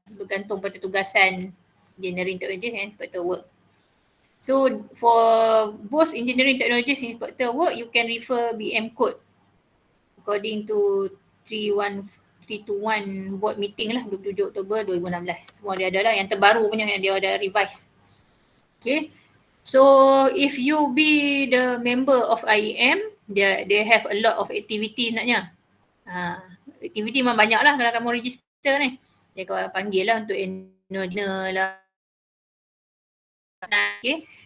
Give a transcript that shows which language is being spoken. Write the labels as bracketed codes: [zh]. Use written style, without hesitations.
[ms] Bergantung pada tugasan [en] engineering technologies and Inspector of Work. So for both engineering technologies and Inspector of Work, you can refer BEM Code according to 321 board meeting [ms] lah [en] 27 Oktober 2016. [ms] Semua dia ada lah, yang terbaru punya yang dia ada revise. [en] Okay. So if you be the member of IEM, they have a lot of activity [ms] naknya. Activity memang banyak lah kalau kamu register ni. Dia kau panggil lah untuk annual dinner lah. Okay.